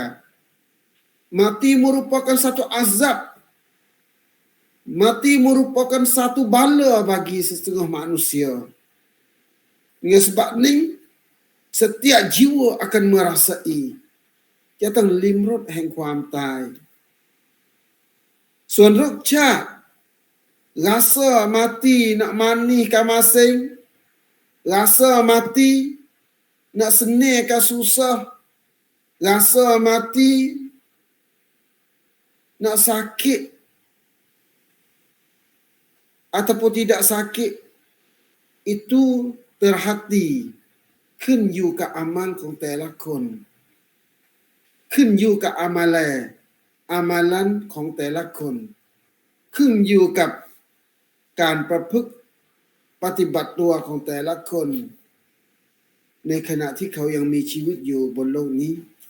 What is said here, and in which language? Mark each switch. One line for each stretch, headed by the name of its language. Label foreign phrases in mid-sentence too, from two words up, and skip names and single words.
Malay: Mati merupakan satu azab. Mati merupakan satu bala bagi setengah manusia. Dengan sebab ni, setiap jiwa akan merasai datang limrod
Thai: แห่งความตาย ส่วนรสชาติ
Malay: rasa mati nak manis ke masing, rasa mati nak senang ke susah, rasa mati nak sakit ataupun tidak sakit, itu terhati
Thai: ขึ้นอยู่กับอามัลของแต่ละคน ขึ้นอยู่กับอามัลันของแต่ละคน ขึ้นอยู่กับการประพฤติปฏิบัติตัวของแต่ละคน ในขณะที่เขายังมีชีวิตอยู่บนโลกนี้